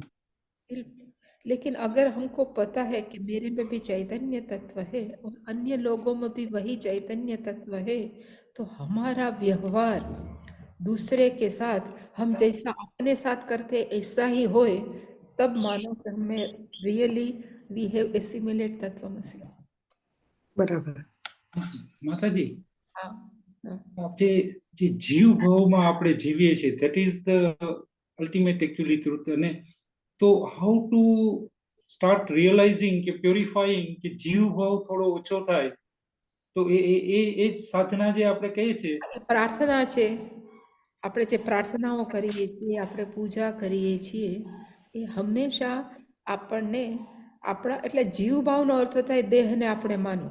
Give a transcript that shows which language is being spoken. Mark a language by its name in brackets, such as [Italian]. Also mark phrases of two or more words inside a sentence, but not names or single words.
[Hindi] लेकिन अगर हमको पता है कि मेरे में भी चैतन्य तत्व है और अन्य लोगों में भी वही चैतन्य तत्व है, तो हमारा व्यवहार दूसरे के साथ हम जैसा अपने साथ करते ऐसा ही होए, तब मानो कि हमें [English] really we have assimilate [Hindi] तत्वमसी. बराबर. माताजी, हाँ, [Gujarati] આપણે જે જીવ ભાવમાં આપણે જીવીએ છીએ, [English] that is the ultimate actually truth. [Gujarati] અને તો [English] how to start realizing [Gujarati] કે purifying કે જીવ ભાવ થોડો ઓછો થાય, તો એ જ સાધના જે આપણે કહીએ છીએ, પ્રાર્થના છે. આપણે જે પ્રાર્થનાઓ કરીએ છીએ, આપણે પૂજા કરીએ છીએ, એ હંમેશા આપણને આપણા, એટલે જીવ ભાવનો અર્થ થાય દેહને આપણે માનો.